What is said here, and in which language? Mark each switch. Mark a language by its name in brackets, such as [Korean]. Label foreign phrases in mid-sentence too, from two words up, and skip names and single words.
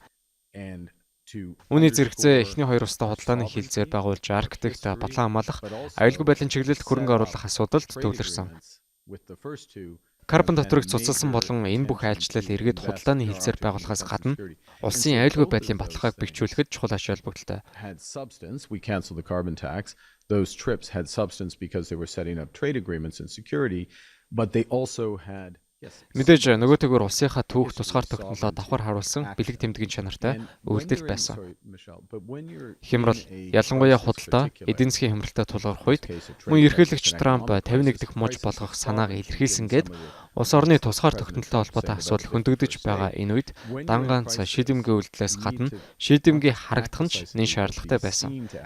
[Mongolian] Үүний зэрэгцээ эхний хоёр устай худалдааны хилцээр байгуулж Арктикт батлан хамгаалах, аюулгүй байдлын чиглэлд хөрөнгө оруулах асуудалд төвлөрсөн. Карбон татварыг цуцалсан болон энэ бүх айлчлал иргэд худалдааны хилцээр байгуулахаас гадна улсын аюулгүй байдлын баталгааг бэхжүүлэхэд чухал ач холбогдолтой. [English] Those trips had substance because they were setting up trade agreements and security, but they also had [Mongolian] Мэдээж нөгөөтэйгөр улсынхаа түүх тусгаар тогтнолоо давхар харуулсан бэлэг тэмдгийн чанартай үйлдэл байсан. Хямрал, ялангуяа худалдаа, эдийн засгийн хямралтай тулгарх үед мөн ерөнхийлөгч Трамп 51 дахь муж болгох санааг илэрхийлсэн гээд улс орны тусгаар тогтнолтой холбоотой асуудал хөндөгдөж байгаа энэ үед дан ганц шийдэмгий үйлдэлээс гадна шийдэмгий харагдах нь ч нэн шаардлагатай байсан.